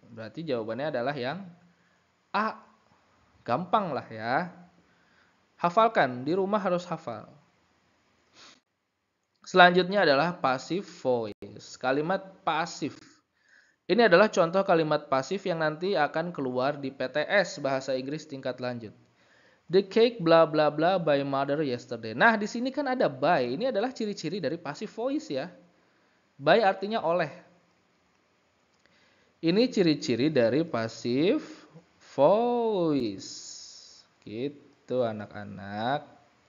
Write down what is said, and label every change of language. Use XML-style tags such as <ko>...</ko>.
<id>Berarti jawabannya adalah yang A. Gampang lah ya. Hafalkan. Di rumah harus hafal. Selanjutnya adalah passive voice. Kalimat pasif. Ini adalah contoh kalimat pasif yang nanti akan keluar di PTS Bahasa Inggris tingkat lanjut.</id> <en>The cake bla bla bla by mother yesterday.</en> <id>Nah, di sini kan ada by. Ini adalah ciri-ciri dari passive voice ya. By artinya oleh. Ini ciri-ciri dari passive voice. Gitu anak-anak.</id>